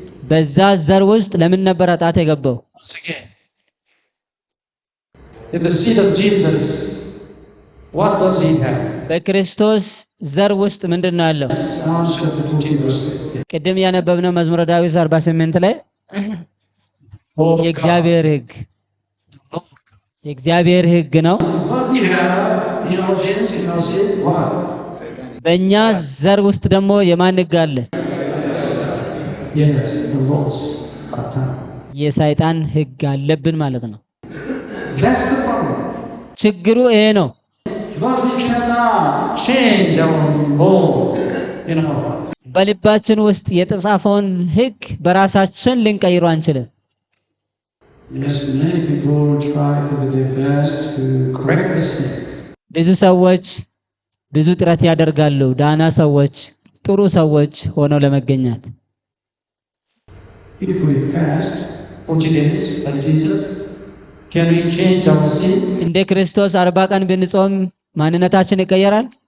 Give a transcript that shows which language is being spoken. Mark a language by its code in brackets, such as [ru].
[am] በዛ ዘር ውስጥ ለምን ነበር ኃጢአት የገባው? [en] Once again, in the seed of Jesus, what does he have? [am] በክርስቶስ ዘር ውስጥ ምንድነው ያለው? [en] Psalms chapter 14, verse 8. [am] ቅድም ያነበብነው መዝሙረ ዳዊት 48 ላይ የእግዚአብሔር ሕግ የእግዚአብሔር ሕግ ነው። [en] What we have in our genes, in our sin, what? [am] በእኛ ዘር ውስጥ ደግሞ የማን ሕግ አለ? [en] Yes, the laws, Satan. [am] የሰይጣን ሕግ አለብን ማለት ነው። [en] That's the problem. [am] ችግሩ ይሄ ነው። [en] But we cannot change our laws in our hearts. [am] በልባችን ውስጥ የተጻፈውን ሕግ በራሳችን ልንቀይሩ አንችልም። [en] Yes, many people try to do their best to correct mistakes. [am] ብዙ ሰዎች ብዙ ጥረት ያደርጋሉ ዳና ሰዎች ጥሩ ሰዎች ሆነው ለመገኘት። [en] If we fast 40 days like Jesus, can we change our sin? [am] እንደ ክርስቶስ 40 ቀን ብንጾም ማንነታችን ይቀየራል?